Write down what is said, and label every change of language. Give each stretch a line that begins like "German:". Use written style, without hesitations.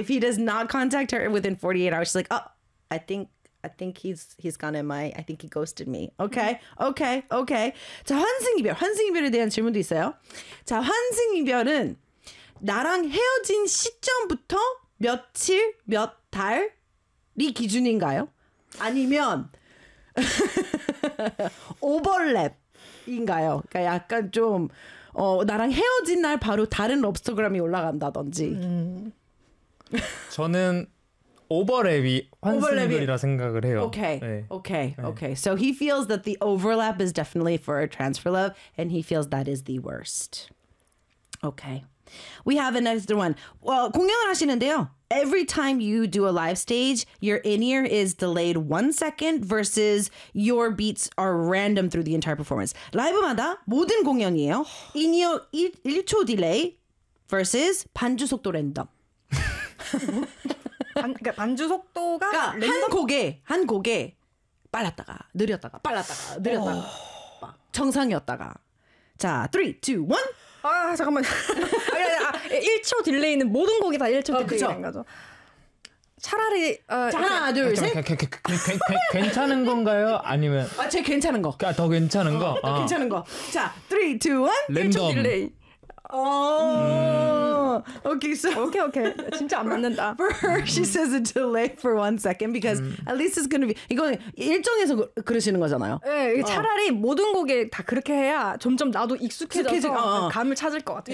English: If he does not contact her within 48 hours, she's like, oh, I think he's gone MIA. I think he ghosted me. Okay, okay, okay.
Korean: 자, 환승이별. 환승이별에 대한 질문도 있어요. 자, 환승이별은 나랑 헤어진 시점부터 며칠, 몇 달이 기준인가요? 아니면 오버랩? 인가요? 그러니까 약간 좀 나랑 헤어진 날 바로 다른 럽스터그램이 올라간다든지. 저는 오버랩이 환승이별이라 생각을 해요.
English: Okay. 네. Okay. Okay. So he feels that the overlap is definitely for a transfer love and he feels that is the worst. Okay. We have a next one. Well,
Korean: 공연을 하시는데요.
English: Every time you do a live stage, your in-ear is delayed 1 second versus your beats are random through the entire performance.
Korean: 라이브마다 모든 공연이에요. In-ear 1초 delay versus 반주 속도 랜덤. 그러니까 반주 속도가 그러니까 랜덤? 한 곡에 빨랐다가 느렸다가 빨랐다가 느렸다가 정상이었다가. 자, 3, 2, 1. 아 잠깐만. 1초 딜레이는 모든 곡이 다 1초 딜레이인 거죠. 차라리 하나 둘 셋. 괜찮은 건가요? 아니면 아 제 괜찮은 거. 그러니까 더 괜찮은 거. 더 괜찮은 거. 자, 3, 2, 1. 랜덤. 1초 딜레이. 오케이, so okay, okay. 진짜 안 맞는다.
English: For her, she says a delay for 1 second because at least it's gonna be
Korean: 이거 일정에서 그러시는 거잖아요. 네, 차라리 모든 곡에 다 그렇게 해야 점점 나도 익숙해져서 감을 찾을 것 같아요.